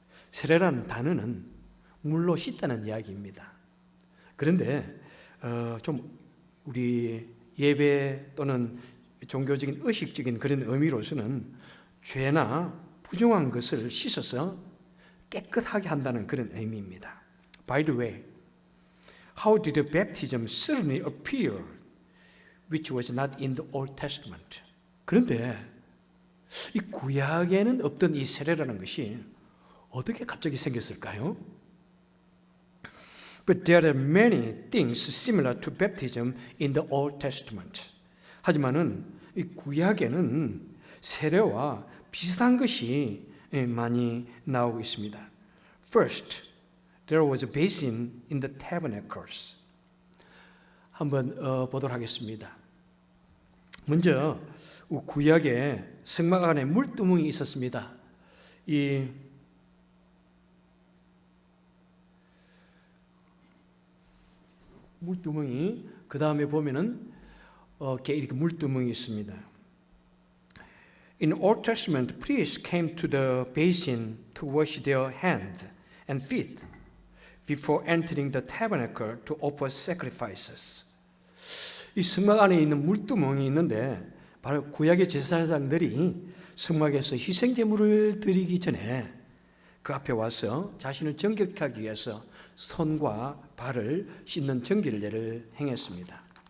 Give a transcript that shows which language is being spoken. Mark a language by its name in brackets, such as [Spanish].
[Korean] 세례라는 단어는 물로 씻다는 이야기입니다. 그런데 좀 우리 예배 또는 종교적인 의식적인 그런 의미로서는 죄나 부정한 것을 씻어서 깨끗하게 한다는 그런 의미입니다. [English] By the way, how did the baptism suddenly appear, which was not in the Old Testament? [Korean] 그런데 이 구약에는 없던 이 세례라는 것이 어떻게 갑자기 생겼을까요? [English] But there are many things similar to baptism in the Old Testament. [Korean] 하지만은 이 구약에는 세례와 비슷한 것이 많이 나오고 있습니다. [English] First, there was a basin in the tabernacles. [Korean] 한번 보도록 하겠습니다. 먼저 구약에 성막 안에 물두멍이 있었습니다. 이 물두멍이 그 다음에 보면은 이렇게 물두멍이 있습니다. [English] In Old Testament, priests came to the basin to wash their hands and feet before entering the tabernacle to offer sacrifices. [Korean] 이 성막 안에 있는 물두멍이 있는데 바로 구약의 제사장들이 성막에서 희생제물을 드리기 전에 그 앞에 와서 자신을 정결하기 위해서 손과 발을 씻는 정결례를 행했습니다.